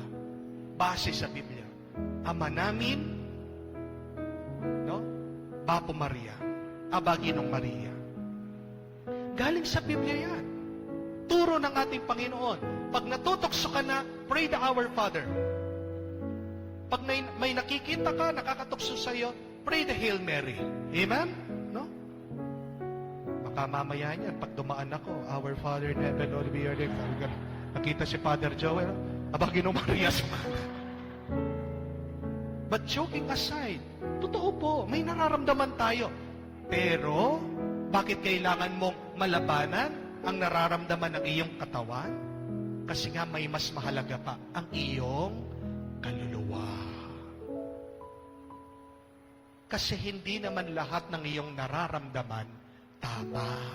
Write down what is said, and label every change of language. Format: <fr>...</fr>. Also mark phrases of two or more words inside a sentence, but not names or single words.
<tl>Base sa Biblia. Ama namin, no? Bapo Maria, Abaginong Maria. Galing sa Biblia yan. Turo ng ating Panginoon. Pag natutokso ka na,</tl> <en>pray the Our Father.</en> <tl>Pag may nakikita ka, nakakatukso sa iyo,</tl> <en>pray the Hail Mary. Amen? No?</en> <tl>Baka mamaya niyan, pag dumaan ako,</tl> <en>Our Father in heaven, Lord, be your name.</en> <tl>Nakita si Father Joel, Abaginong Maria.</tl> <en>But joking aside,</en> <tl>totoo po, may nararamdaman tayo. Pero, bakit kailangan mong malabanan ang nararamdaman ng iyong katawan? Kasi nga may mas mahalaga pa, ang iyong kaluluwa. Kasi hindi naman lahat ng iyong nararamdaman tama.</tl>